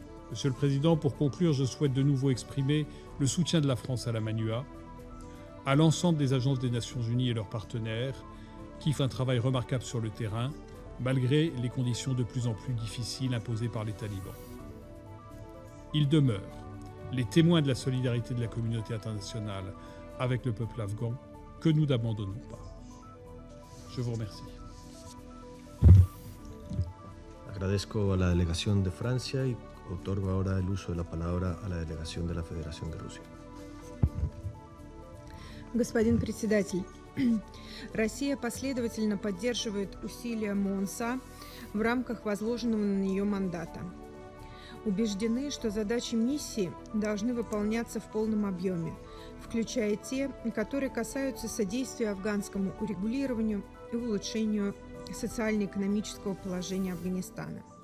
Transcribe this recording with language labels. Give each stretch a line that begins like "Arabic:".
French: Monsieur le Président, pour conclure, je souhaite de nouveau exprimer le soutien de la France à la MANUA, à l'ensemble des agences des Nations Unies et leurs partenaires, qui font un travail remarquable sur le terrain, malgré les conditions de plus en plus difficiles imposées par les talibans. Ils demeurent les témoins de la solidarité de la communauté internationale avec le peuple afghan, que nous n'abandonnons pas. Je vous remercie.
Spanish: Agradezco a la delegación de Francia y otorgo ahora el uso de la palabra a la delegación de la Federación de Rusia.
Russian: Господин председатель, Россия последовательно поддерживает усилия МОНСА в рамках возложенного на нее мандата. Убеждены, что задачи миссии должны выполняться в полном объеме, включая те, которые касаются содействия афганскому урегулированию и улучшению социально-экономического положения Афганистана.